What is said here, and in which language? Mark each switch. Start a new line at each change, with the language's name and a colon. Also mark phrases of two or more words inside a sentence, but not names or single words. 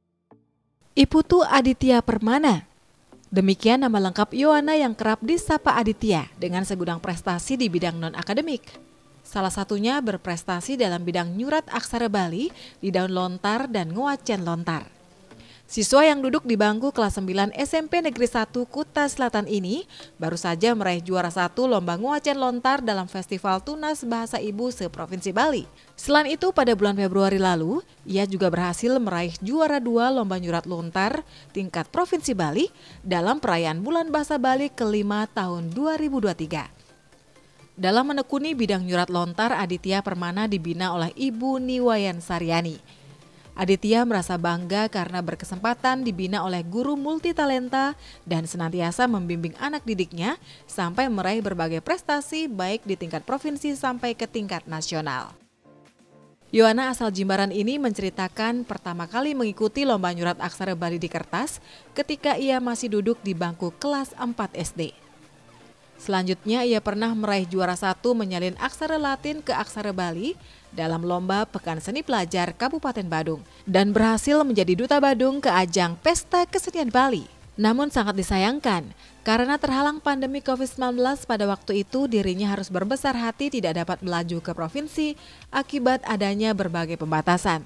Indonesian: Iputu Aditya Permana. Demikian nama lengkap Yuana yang kerap disapa Aditya dengan segudang prestasi di bidang non-akademik. Salah satunya berprestasi dalam bidang
Balinese: nyurat aksara
Indonesian: Bali di daun lontar dan
Balinese: ngewacen lontar.
Indonesian: Siswa yang duduk di bangku kelas 9 SMP Negeri 1 Kuta Selatan ini baru saja meraih juara 1 lomba
Balinese: ngewacen lontar
Indonesian: dalam Festival Tunas Bahasa Ibu se-Provinsi Bali. Selain itu pada bulan Februari lalu, ia juga berhasil meraih juara 2 lomba
Balinese: nyurat lontar
Indonesian: tingkat Provinsi Bali dalam perayaan Bulan Bahasa Bali kelima tahun 2023. Dalam menekuni bidang
Balinese: nyurat lontar,
Indonesian: Aditya Permana dibina oleh Ibu Niwayan Saryani. Aditya merasa bangga karena berkesempatan dibina oleh guru multitalenta dan senantiasa membimbing anak didiknya sampai meraih berbagai prestasi baik di tingkat provinsi sampai ke tingkat nasional. Yuana asal Jimbaran ini menceritakan pertama kali mengikuti lomba
Balinese: nyurat aksara
Indonesian: Bali di kertas ketika ia masih duduk di bangku kelas 4 SD. Selanjutnya ia pernah meraih juara 1 menyalin aksara Latin ke aksara Bali dalam lomba Pekan Seni Pelajar Kabupaten Badung dan berhasil menjadi duta Badung ke ajang Pesta Kesenian Bali. Namun sangat disayangkan karena terhalang pandemi COVID-19 pada waktu itu dirinya harus berbesar hati tidak dapat melaju ke provinsi akibat adanya berbagai pembatasan.